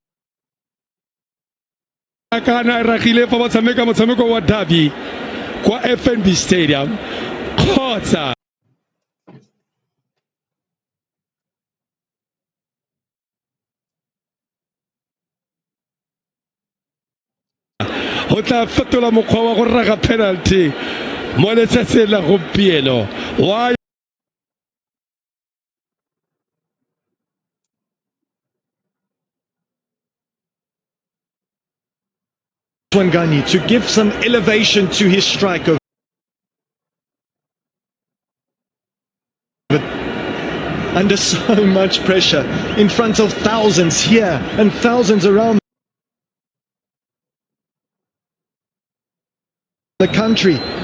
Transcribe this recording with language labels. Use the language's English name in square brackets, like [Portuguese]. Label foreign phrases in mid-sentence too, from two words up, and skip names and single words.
[Tswana] jaaka na e ragile fa ba tshameka motshameko wa derby kwa FNB Stadium kgotsa o tla fetola mokgwa wa go raga penalty mo letsatsing la gompieno wa [English] Swangani to give some elevation to his strike under so much pressure in front of thousands here and thousands around the country.